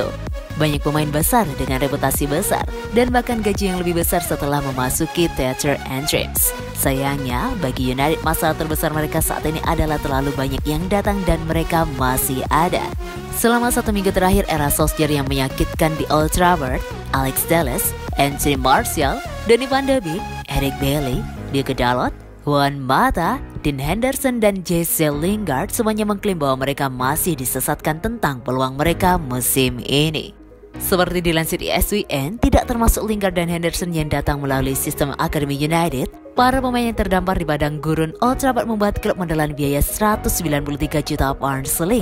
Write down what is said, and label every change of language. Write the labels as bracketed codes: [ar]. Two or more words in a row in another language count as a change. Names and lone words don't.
[id] Banyak pemain besar dengan reputasi besar dan bahkan gaji yang lebih besar setelah memasuki [en] theater entrance. [id] Sayangnya, bagi United masalah terbesar mereka saat ini adalah terlalu banyak yang datang dan mereka masih ada. Selama 1 minggu terakhir era Solskjaer yang menyakitkan di Old Trafford, Alex Telles, Anthony Martial, Donny van de Beek, Eric Bailly, Diogo Dalot, Juan Mata, Dean Henderson dan Jesse Lingard semuanya mengklaim bahwa mereka masih disesatkan tentang peluang mereka musim ini. Seperti dilansir ESPN, tidak termasuk Lingard dan Henderson yang datang melalui sistem Akademi United, para pemain yang terdampar di padang gurun Old Trafford membuat klub menelan biaya 193 juta pound sterling.